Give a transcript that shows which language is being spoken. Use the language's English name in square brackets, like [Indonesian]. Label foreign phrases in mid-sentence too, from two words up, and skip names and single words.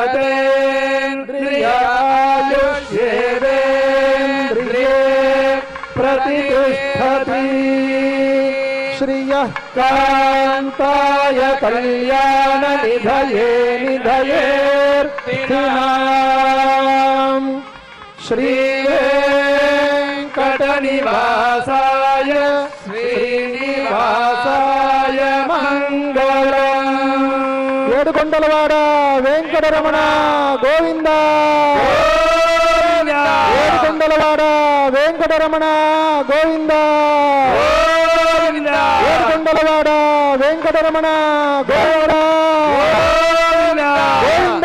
[Sanskrit] शतेन्द्रियायुष्येवेन्द्रिये प्रतिष्ठति श्रियः कान्ताय कल्याण निधये निधयेऽर्थिनाम् श्रीवेङ्कटनिवासाय श्रीनिवासाय मंगलम् [Telugu] ఏడుకొండలవాడ వెంకటరమణ గోవింద ఏడుకొండలవాడ వెంకటరమణ గోవింద ఏడుకొండలవాడ వెంకటరమణ గోవింద గోవింద